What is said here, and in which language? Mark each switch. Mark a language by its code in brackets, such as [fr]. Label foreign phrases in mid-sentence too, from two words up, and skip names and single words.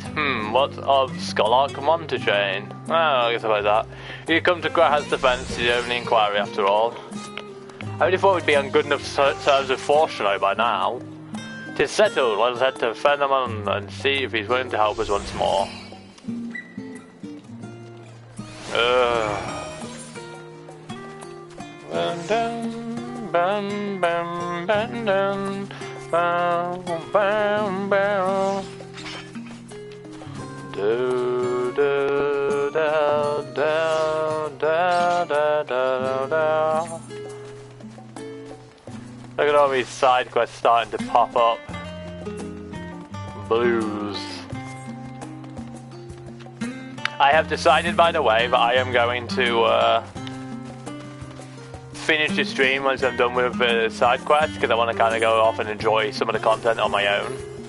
[en] What of Scholark Montechain? Oh, I guess about that. You come to Grahad's defence to the only inquiry after all. I only thought we'd be on good enough terms with Fortuno by now. 'Tis settled, let us head to Fenimon and see if he's willing to help us once more. Bam bam bam bam bam bam bam bam. Do do da da da da da da. Look at all these side quests starting to pop up. Blues. I have decided, by the way, that I am going to finish the stream once I'm done with the side quests, because I want to kind of go off and enjoy some of the content on my own.